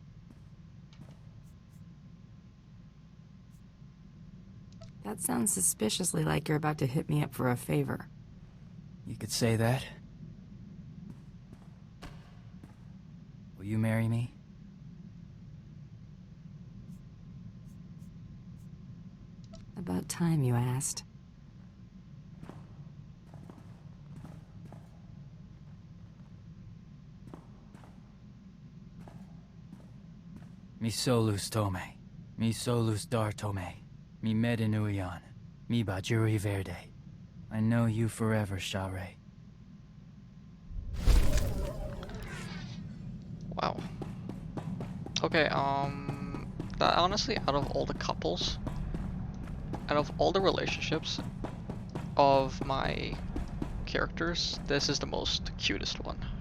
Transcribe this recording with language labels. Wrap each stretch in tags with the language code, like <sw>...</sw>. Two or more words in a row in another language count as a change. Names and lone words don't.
<en>That sounds suspiciously like you're about to hit me up for a favor. You could say that. Will you marry me? About time you asked. Mi solus tome, mi solus dar tome, mi medinuion, mi bajuri verde. I know you forever, Share. Wow. Okay, that honestly, out of all the couples, out of all the relationships of my characters, this is the most cutest one.</en>